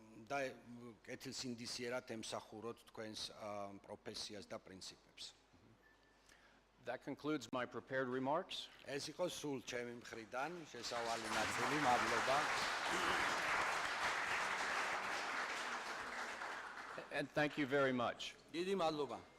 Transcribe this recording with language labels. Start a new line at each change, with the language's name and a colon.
Georgian: და კეთილსინდისიერად ემსახუროთ თქვენს პროფესიას და პრინციპებს.
English: That concludes my prepared remarks.
Georgian: ეს იყო სულ ჩემი მხრიდან შესავალი ნაწილი. მადლობა.
English: And thank you very much.
Georgian: დიდი მადლობა.